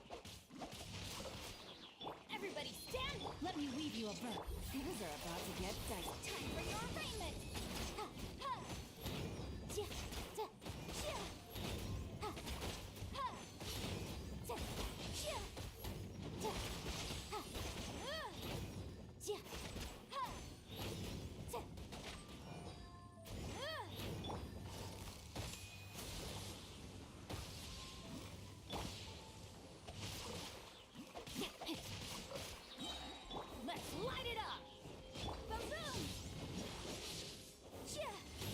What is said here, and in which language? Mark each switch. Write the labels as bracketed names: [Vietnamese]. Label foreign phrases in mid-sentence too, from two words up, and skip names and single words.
[English] Everybody stand! Let me weave you a bird. Things are about to get dicey. Time for your arraignment! Ha, ha. Ja, ja, ja. Ha, ha. Ja, ja. Ja, ha. Ja, ha. Ja. Let's light it up! Boom! Yeah.